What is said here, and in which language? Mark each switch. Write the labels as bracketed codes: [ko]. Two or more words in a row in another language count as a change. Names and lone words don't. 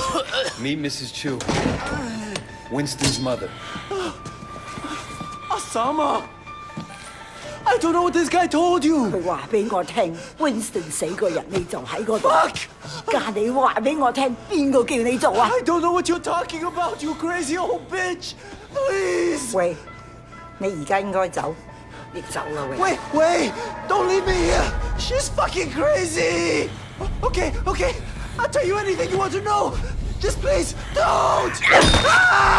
[en] Meet Mrs. Chu. Winston's mother. Osama! I don't know what this guy told you! [yue] 佢話俾我聽 ，Winston 死個人你就喺嗰度。 [en] Fuck! [yue] 家你話俾我聽，邊個叫你做啊？ [en] I don't know what you're talking about, you crazy old bitch! Please! [yue] 喂，你而家應該走，你走啦喂。 [en] Wait, wait! Don't leave me here! She's fucking crazy! Okay, okay. I'll tell you anything you want to know. Just please, don't!